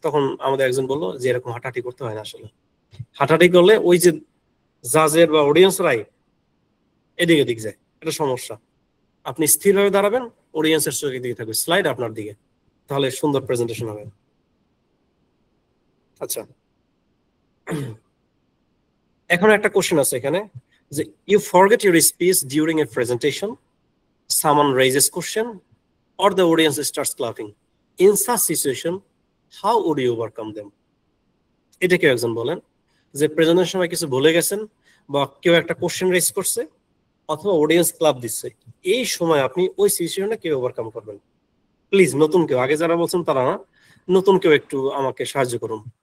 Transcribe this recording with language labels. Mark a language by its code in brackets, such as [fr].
[bn] তখন আমাদের একজন বললো যে এরকম হাঁটাহাঁটি করতে হয় না, আসলে হাঁটাহাঁটি করলে ওই যে জাজের বা অডিয়েন্সরাই এদিক এদিক যায়, এটা সমস্যা। আপনি স্থিরভাবে দাঁড়াবেন, অডিয়েন্সের চোখের দিকে থাকবে, স্লাইড আপনার দিকে, তাহলে সুন্দর প্রেজেন্টেশন হবে। আচ্ছা, এখন একটা কোশ্চেন আছে এখানে, যে [en] You forget your speech during a presentation, someone raises question or the audience starts clapping. In such situation, how would you overcome them? [bn] এটা কেউ একজন বলেন যে প্রেজেন্টেশনের সময় কিছু ভুলে গেছেন বা কেউ একটা কোশ্চেন রেজ করছে অথবা অডিয়েন্স ক্লাব দিচ্ছে, এই সময় আপনি ওই সিচুয়েশনে কেউ ওভারকাম করবেন। প্লিজ নতুন কেউ, আগে যারা বলছেন তারা না, নতুন কেউ একটু আমাকে সাহায্য করুন।